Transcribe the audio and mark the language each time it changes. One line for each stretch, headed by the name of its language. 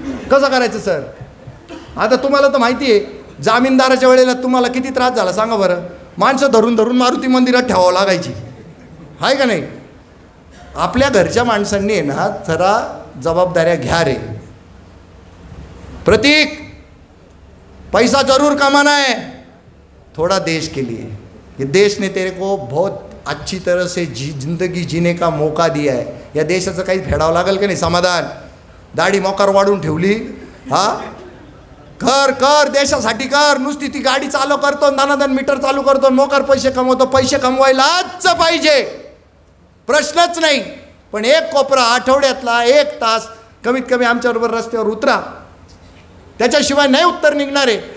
Marathi: कसं करायचं सर. आता तुम्हाला तर माहिती आहे, जामीनदाराच्या वेळेला तुम्हाला किती त्रास झाला सांगा बरं. माणसं धरून मारुती मंदिरात ठेवावं लागायची, आहे का नाही. आपल्या घरच्या माणसांनी ना जरा जबाबदाऱ्या घ्या रे.
Hindi: प्रतीक, पैसा जरूर कमाना है, थोड़ा देश के लिए. ये देश ने तेरे को बहुत अच्छी तरह से जिंदगी जीने का मौका दिया है.
Marathi: या देशाचं काही फेडावं लागेल का नाही समाधान. दाढी मोकार वाढून ठेवली, हा कर देशासाठी कर. नुसती ती गाडी चालू करतो, दानादान मीटर चालू करतो, मोकार पैसे कमवतो. पैसे कमवायलाच पाहिजे, प्रश्नच नाही. पण एक कोपरा आठवड्यातला 1 तास कमीत कमी आमच्याबरोबर रस्त्यावर उतरा, त्याच्याशिवाय नाही उत्तर निघणार आहे.